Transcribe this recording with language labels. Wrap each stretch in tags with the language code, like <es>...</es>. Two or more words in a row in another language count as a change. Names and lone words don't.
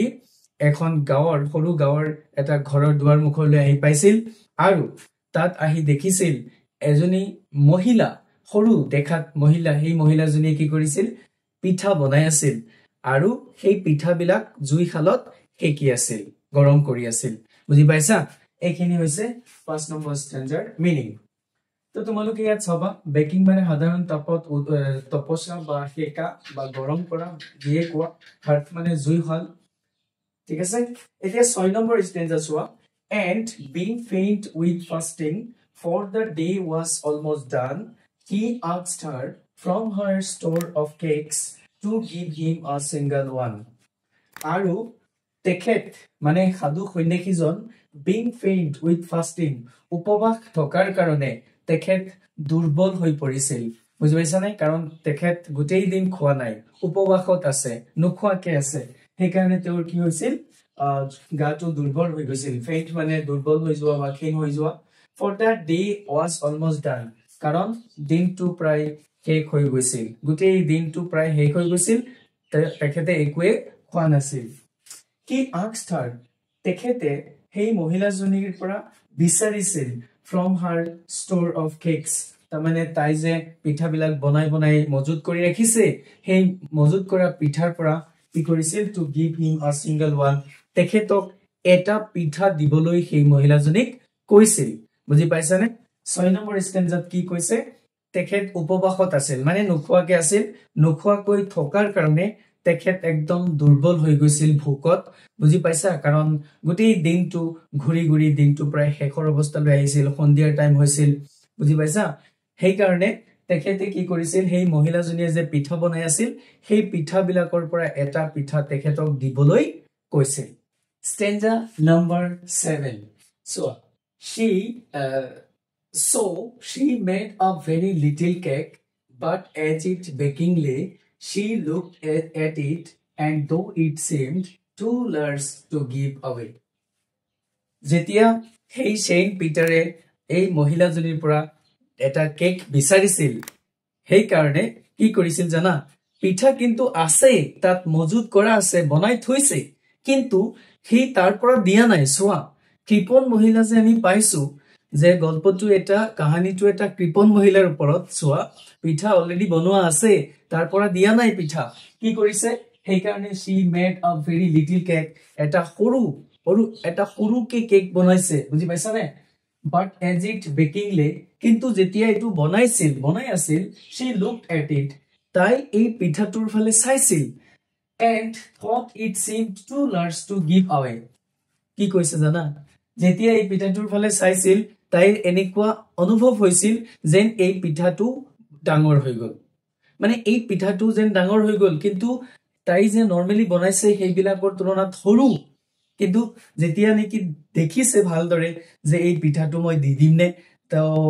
<as>এখন গাঁৱৰ সৰু গাঁৱৰ এটা ঘৰৰ দুৱাৰ মুখলৈ আহি পাইছিল আৰু তাত আহি দেখিছিল এজনী মহিলা সৰু দেখাত মহিলা সেই মহিলাজনী কি কৰিছিল পিঠা বনাই আছিল আৰু সেই পিঠাবিলাক জুই খালত হেকি আছিল গৰম কৰি আছিল বুজি পাইছা এইখিনি হৈছে 5 নম্বৰ</as> <en>stanzaৰ meaning</en> <as>তো তোমালোকে ইয়াত চাবা বেকিং মানে সাধাৰণ তাপত তপস্যা বা হেকা বা গৰম কৰা দিয়ে কোৱা হাৰ্ট মানে জুই খাল ঠিক আছে এতিয়া 6 নম্বৰ stanza চোৱা</as> <en>and being faint with fasting for the day was almost done he asked her from her store of cakes to give him a single one</en> <as>আৰু তেখেত মানে সাধু সন্ন্যাসীজন</as> <en>being faint with fasting</en> <as>উপবাস থকাৰ কাৰণে তেখেত দুৰ্বল হৈ পৰিছিল বুজি পাইছানে কাৰণ তেখেত গোটেই দিন খোৱা নাই উপবাসত আছে নোখোৱাকে আছে সেইকাৰণে তেওঁৰ কি হৈছিল গাটো দুৰ্বল হৈ গৈছিল faint মানে দুৰ্বল হৈ যোৱা বা ক্ষীণ হৈ যোৱা</as> <en>for that day was almost done</en> <as>কাৰণ দিনটো প্ৰায় শেষ হৈ গৈছিল গোটেই দিনটো প্ৰায় শেষ হৈ গৈছিল তেখেতে একোৱে খোৱা নাছিল কি</as> <en>asked her</en> <as>তেখেতে সেই মহিলাজনীৰ পৰা বিচাৰিছিল</as> <en>from her store of cakes</en> <as>তাৰমানে তাই যে পিঠাবিলাক বনাই মজুত কৰি ৰাখিছে সেই মজুত কৰা পিঠাৰ পৰা কি কৰিছিল</as> <en>to give him a single one</en> <as>তেখেতক এটা পিঠা দিবলৈ সেই মহিলাজনীক কৈছিল বুজি পাইছানে 6 নম্বৰ stanzaত কি কৈছে তেখেত উপবাসত আছিল মানে নোখোৱাকে আছিল নোখোৱাকৈ থকাৰ কাৰণে তেখেত একদম দুৰ্বল হৈ গৈছিল ভোকত বুজি পাইছা কাৰণ গোটেই দিনটো ঘুৰি ঘুৰি দিনটো প্ৰায় শেষৰ অৱস্থালৈ আহিছিল সন্ধিয়াৰ টাইম হৈছিল বুজি পাইছা সেই কাৰণে তেখেতে কি কৰিছিল সেই মহিলাজনীয়ে যে পিঠা বনাই আছিল সেই পিঠা বিলাকৰ পৰা এটা পিঠা তেখেতক দিবলৈ কৈছিল</as> <en>stanza number 7 so she made a very little cake but as it bakingly she looked at it and though it seemed too large to give</en> <as>away যেতিয়া সেই সেইন্ট পিটাৰে এই মহিলাজনীৰ পৰা এটা কেক বিচাৰিছিল সেই কাৰণে কি কৰিছিল জানা পিঠা কিন্তু আছে তাত মজুদ কৰা আছে বনাই থৈছে কিন্তু হি তাৰ পৰা দিয়া নাই সোৱা কৃপন মহিলা যে আমি পাইছো যে গল্পটো এটা কাহিনীটো এটা কৃপন মহিলাৰ ওপৰত সোৱা পিঠা অলৰেডি বনোৱা আছে তাৰ পৰা দিয়া নাই পিঠা কি কৰিছে সেই কাৰণে</as> <en>she made a very little cake</en> <as>এটা সৰু কেক বনাইছে বুজি পাইছা নে</as> <en>but as it bakingly</en> <as>কিন্তু যেতিয়া এটো বনাই আছিল</as> <en>she looked at it</en> <as>তাই এই পিঠাটোৰ ফালে চাইছিল</as> <en>and thought it seemed too large to give away</en> <as>কি কৈছে জানা যেতিয়া এই পিঠাটোৰ ফালে চাইছিল তাইৰ এনেকুৱা অনুভৱ হৈছিল যেন এই পিঠাটো ডাঙৰ হৈ গল মানে এই পিঠাটো যেন ডাঙৰ হৈ গল কিন্তু তাই যে নরমালি বনাইছে সেইবিলাকৰ তুলনাত সৰু কিন্তু যেতিয়া নেকি দেখিছে ভালদৰে যে এই পিঠাটো মই দি দিম নে তো</as>